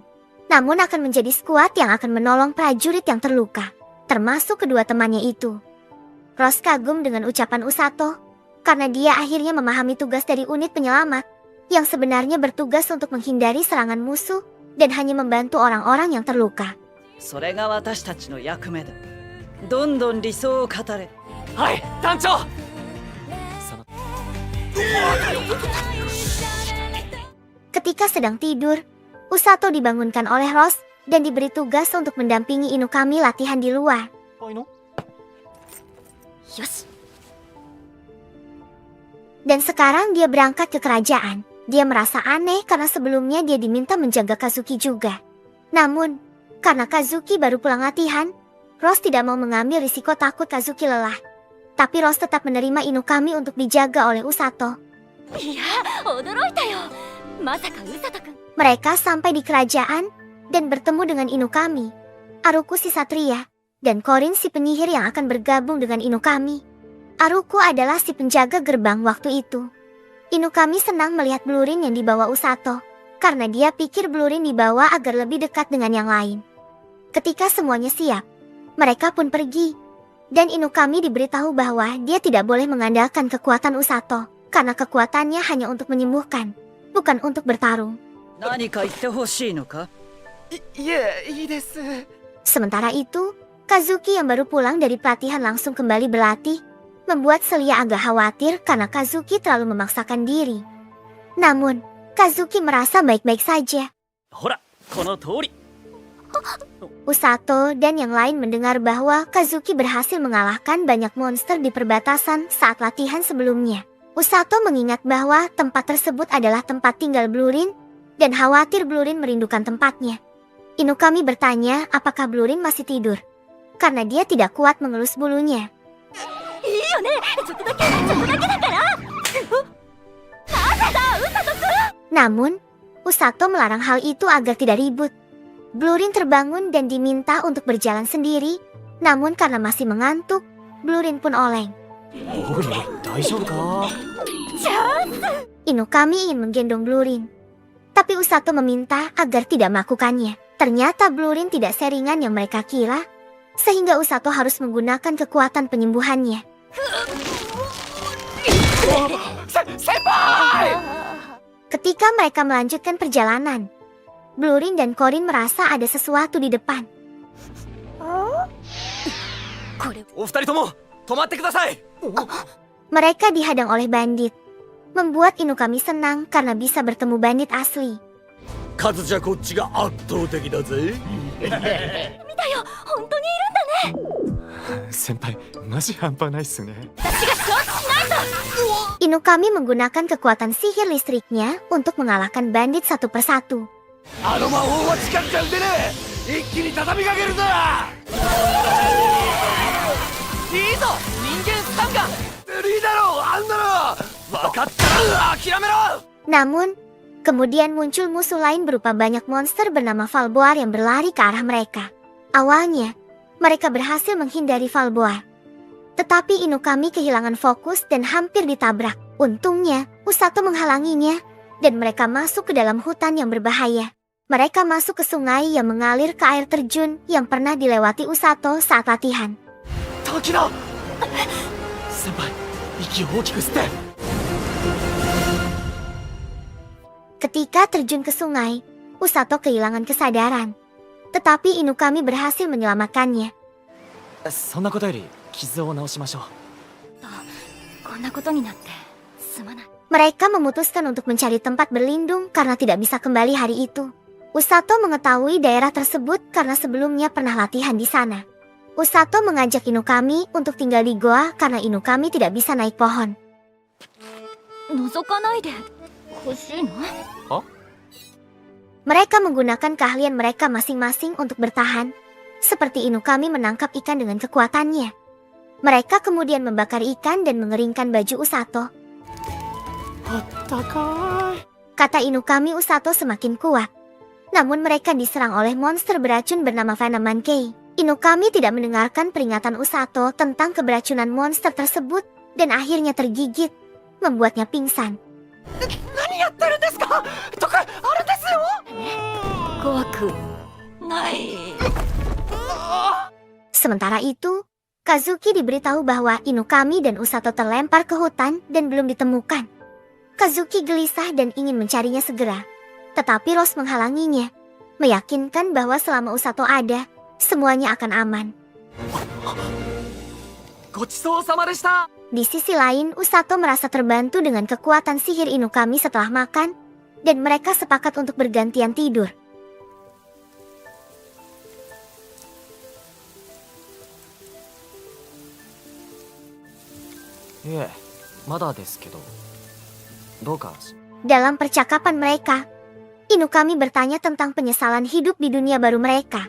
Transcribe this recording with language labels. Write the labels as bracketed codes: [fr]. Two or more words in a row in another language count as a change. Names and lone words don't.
[id] Namun akan menjadi skuad yang akan menolong prajurit yang terluka, termasuk kedua temannya itu. Rose kagum dengan ucapan Usato, karena dia akhirnya memahami tugas dari unit penyelamat, yang sebenarnya bertugas untuk menghindari serangan musuh dan hanya membantu orang-orang yang terluka. [ja] それが私たちの役目だ。どんどん理想を語れ。はい、団長。 [id] Ketika sedang tidur, Usato dibangunkan oleh Rose dan diberi tugas untuk mendampingi Inukami latihan di luar. [ja] よし。 [id] Dan sekarang dia berangkat ke kerajaan. Dia merasa aneh karena sebelumnya dia diminta menjaga Kazuki juga. Namun, karena Kazuki baru pulang latihan, Rose tidak mau mengambil risiko takut Kazuki lelah. Tapi Rose tetap menerima Inukami untuk dijaga oleh Usato. [ja] いや、驚いたよ。まさかウサト君。 [id] Mereka sampai di kerajaan dan bertemu dengan Inukami, Aruku si satria, dan Korin si penyihir yang akan bergabung dengan Inukami. Aruku adalah si penjaga gerbang waktu itu. Inukami senang melihat Blurin yang dibawa Usato, karena dia pikir Blurin dibawa agar lebih dekat dengan yang lain. Ketika semuanya siap, mereka pun pergi. Dan Inukami diberitahu bahwa dia tidak boleh mengandalkan kekuatan Usato, karena kekuatannya hanya untuk menyembuhkan, bukan untuk bertarung. [ja] 何か言ってほしいのか？いえ、いいです。 [id] Sementara itu, Kazuki yang baru pulang dari pelatihan langsung kembali berlatih, membuat Celia agak khawatir karena Kazuki terlalu memaksakan diri. Namun, Kazuki merasa baik-baik saja. [ja] ほらこの通り。 [id] Usato dan yang lain mendengar bahwa Kazuki berhasil mengalahkan banyak monster di perbatasan saat latihan sebelumnya. Usato mengingat bahwa tempat tersebut adalah tempat tinggal Blurin dan khawatir Blurin merindukan tempatnya. Inukami bertanya apakah Blurin masih tidur, karena dia tidak kuat mengelus bulunya. [ja] いいよね、ちょっとだけだから。なぜだ、ウサトくん。 [id] Namun, Usato melarang hal itu agar tidak ribut. Blurin terbangun dan diminta untuk berjalan sendiri, namun karena masih mengantuk, Blurin pun oleng. [ja] おい大丈夫か？ [id] Inukami ingin menggendong Blurin, tapi Usato meminta agar tidak melakukannya. Ternyata Blurin tidak seringan yang mereka kira, sehingga Usato harus menggunakan kekuatan penyembuhannya. [ja] Senpai! [id] Ketika mereka melanjutkan perjalanan, Blurin dan Korin merasa ada sesuatu di depan. [ja] これお二人とも止まってください。 [id] Mereka dihadang oleh bandit, membuat Inukami senang karena bisa bertemu bandit asli. [ja] 数じゃこっちが圧倒的だぜ。見たよ、本当にいるんだね。先輩マジ半端ないっすね。 [id] Inukami menggunakan kekuatan sihir listriknya untuk mengalahkan bandit satu persatu. [ja] あの魔法は近くじゃ打てねえ。一気に畳みかけるぞ。いいぞ、人間スタンガン。いいだろう、あんなの。分かったら諦めろ。 [id] Namun, kemudian muncul musuh lain berupa banyak monster bernama Valboar yang berlari ke arah mereka. Awalnya, mereka berhasil menghindari Valboar. Tetapi Inukami kehilangan fokus dan hampir ditabrak. Untungnya, Usato menghalanginya, dan mereka masuk ke dalam hutan yang berbahaya. Mereka masuk ke sungai yang mengalir ke air terjun yang pernah dilewati Usato saat latihan. [ja] 時だ。先輩、息を大きく吸って。 [id] Ketika terjun ke sungai, Usato kehilangan kesadaran. Tetapi Inukami berhasil menyelamatkannya. [ja] そんなことより傷を治しましょう。こんなことになってすまない。 [id] Mereka memutuskan untuk mencari tempat berlindung karena tidak bisa kembali hari itu. Usato mengetahui daerah tersebut karena sebelumnya pernah latihan di sana. Usato mengajak Inukami untuk tinggal di goa karena Inukami tidak bisa naik pohon. [ja] 覗かないで欲しいの？ [id] Mereka menggunakan keahlian mereka masing-masing untuk bertahan, seperti Inukami menangkap ikan dengan kekuatannya. Mereka kemudian membakar ikan dan mengeringkan baju Usato. Kata Inukami, Usato semakin kuat. Namun mereka diserang oleh monster beracun bernama Venom Monkey. Inukami tidak mendengarkan peringatan Usato tentang keberacunan monster tersebut dan akhirnya tergigit, membuatnya pingsan. [ja] 何やってるんですか。とかあれですよ。怖くない。 [id] Sementara itu, Kazuki diberitahu bahwa Inukami dan Usato terlempar ke hutan dan belum ditemukan. Kazuki gelisah dan ingin mencarinya segera. Tetapi Rose menghalanginya, meyakinkan bahwa selama Usato ada, semuanya akan aman. [ja] ごちそうさまでした。 [id] Di sisi lain, Usato merasa terbantu dengan kekuatan sihir Inukami setelah makan, dan mereka sepakat untuk bergantian tidur. Dalam percakapan mereka, Inukami bertanya tentang penyesalan hidup di dunia baru mereka.